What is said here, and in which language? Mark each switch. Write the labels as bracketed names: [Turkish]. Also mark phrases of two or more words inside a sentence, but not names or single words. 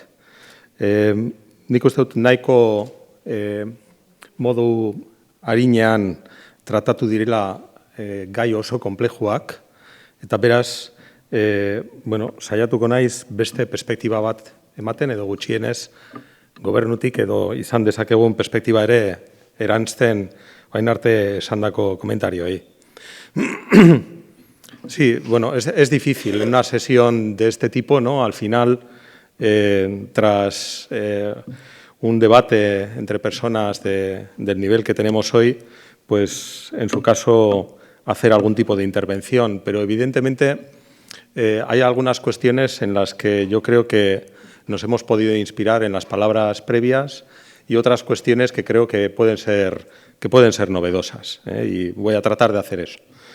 [Basque] Nik uste dut nahiko modu arinean tratatu direla gai oso konplexuak, eta beraz, saiatuko naiz beste perspektiba bat ematen edo gutxienez gobernutik edo izan dezakegun perspektiba ere erantzten orain arte esandako komentarioei. [Spanish] Sí, bueno, es difícil en una sesión de este tipo, ¿no? Al final, tras un debate entre personas del nivel que tenemos hoy, pues en su caso hacer algún tipo de intervención, pero evidentemente hay algunas cuestiones en las que yo creo que nos hemos podido inspirar en las palabras previas y otras cuestiones que creo que pueden ser novedosas, y voy a tratar de hacer eso.